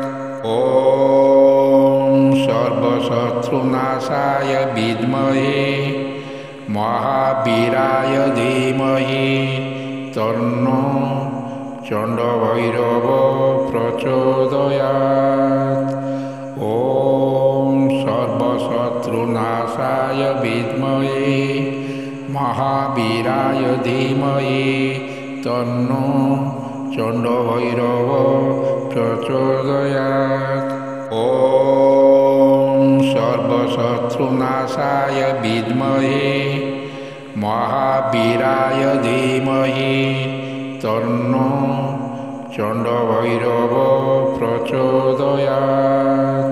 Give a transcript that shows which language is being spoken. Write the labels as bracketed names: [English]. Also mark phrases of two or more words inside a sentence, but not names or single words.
[Sanskrit] ॐ सर्वशत्रुनाशाय विद्महे महावीराय धीमहि तन्नो চণ্ডভৈরব প্রচোদয়াৎ। ওম সর্বশত্রুনাশায় বিদ্মহে মহাবীরায় ধীমহি তন্নো চণ্ডভৈরব প্রচোদয়াৎ। ওম সর্বশত্রুনাশায় বিদ্মহে মহাবীরায় ধীমহি তন্নো চণ্ডভৈরব প্রচোদয়াৎ।